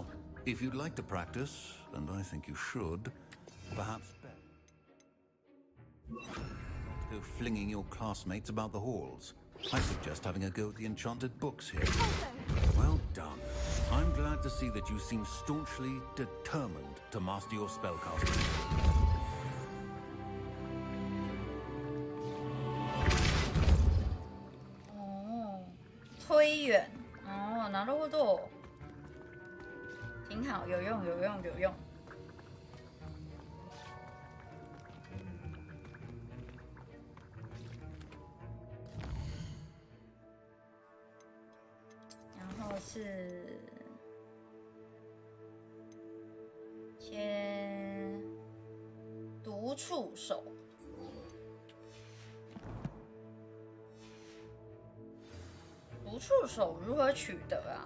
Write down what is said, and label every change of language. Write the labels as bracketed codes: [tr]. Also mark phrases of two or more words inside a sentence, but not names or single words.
[en] If you'd like to practice, and I think you should, perhaps go flinging your classmates about the halls. I suggest having a go at the enchanted books here. Well done. I'm glad to see that you seem staunchly determined to master your spellcasting. [zh] Oh, 推远。哦， [ja] なるほど。 [zh] 挺好，有用，有用，有用。然后是切独触手，独触手如何取得啊？